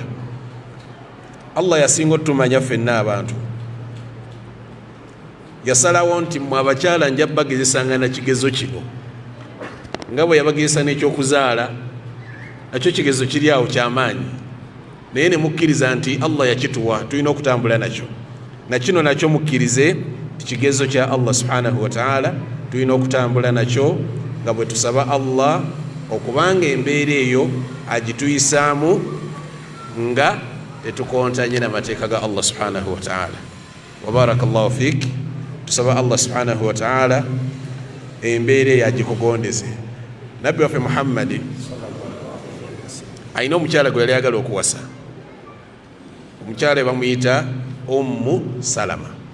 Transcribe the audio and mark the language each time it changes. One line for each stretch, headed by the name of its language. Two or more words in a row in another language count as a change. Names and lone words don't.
Ganda: Allah yasinga otumanya ffenna abantu, yasalawo nti mmwe abakyala nja bagezesanga na kigezo kino, nga bwe yabagezesa n'ekyokuzaala nakyo kigezo kiri awo kyamaanyi, naye ne mukkiriza nti Allah yakituwa, tulina okutambula nakyo. Nakino nakyo mukkirize kigezo kya Allah
Arabic: سبحانه وتعالى,
Ganda: tulina okutambula nakyo nga bwe tusaba Allah okubanga embeera eyo agituyisaamu nga tetukontanye n'amateeka ga Allah
Arabic: سبحانه وتعالى. وبارك الله فيك.
Ganda: Tusaba Allah
Arabic: سبحانه وتعالى
Ganda: embeera eyo agikugondeze. Nabbi waffe Muhammad alina omukyala gwe yali ayagala okuwasa. Omukyala bamuyita Ummu Salama.